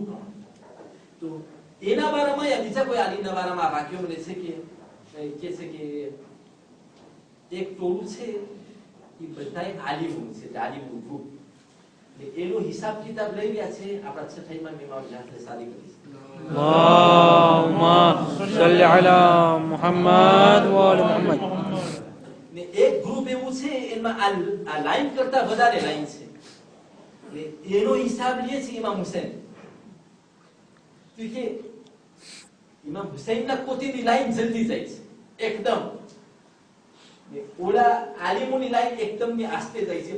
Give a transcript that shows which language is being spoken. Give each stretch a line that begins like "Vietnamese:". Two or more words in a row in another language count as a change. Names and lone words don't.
Gujarati: તો એના બારામાં યા બીજા કોઈ આલીમના બારામાં આ વાક્યો મળે છે કે છે કે એક ટોળું છે એ બધાય આલીમો છે, આલીમનું ગ્રુપ. એનો હિસાબ કિતાબ લઈ રહ્યા છે. આપણા છઠ્ઠાઈમાં મેં જાતે સારી કરી છે.
Arabic: اللهم صل على محمد وآل محمد.
Gujarati: ને એક ગ્રુપ એવું છે એમાં આ લાઈન કરતા વધારે લાઈન છે. ને એનો હિસાબ લે છે ઇમામ હુસૈન. તો કે ઇમામ હુસૈનના કોતીની લાઈન જલ્દી જાય છે એકદમ. ને ઓલા આલિમોની લાઈન એકદમ ની આસ્તે જાય છે.